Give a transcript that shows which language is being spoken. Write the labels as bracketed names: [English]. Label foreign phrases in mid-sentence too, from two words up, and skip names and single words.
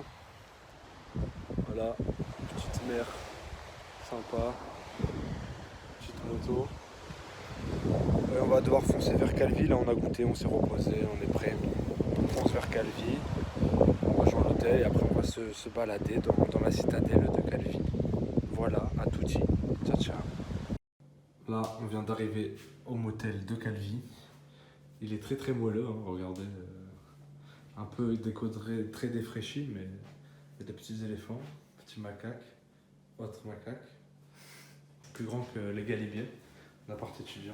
[French] Voilà, petite mer sympa, petite moto. Et on va devoir foncer vers Calvi. Là, on a goûté, on s'est reposé, on est prêt. On fonce vers Calvi. On rejoint l'hôtel et après on va se balader dans la citadelle de Calvi. [Italian] Voilà, à tutti. Ciao ciao. [French] Là, on vient d'arriver au motel de Calvi. Il est très très moelleux, hein, regardez. Un peu décodé, très défraîchi, mais il y a des petits éléphants, petits macaques, autres macaques, plus grands que les galibiers, l'appart étudiant.